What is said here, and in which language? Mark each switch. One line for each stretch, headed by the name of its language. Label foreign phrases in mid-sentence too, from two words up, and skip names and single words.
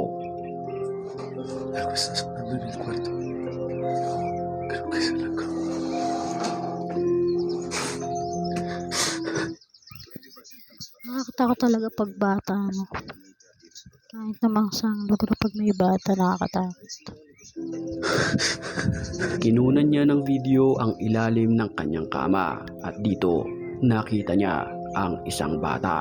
Spanish: Algo está sonando en el cuarto. Creo que es la cama.
Filipino: Nakakatakot talaga pag bata, no? Kahit namang sang lugar pag may bata, nakakatakot. Kinunan niya ng video ang ilalim ng kanyang kama at dito nakita niya ang isang bata.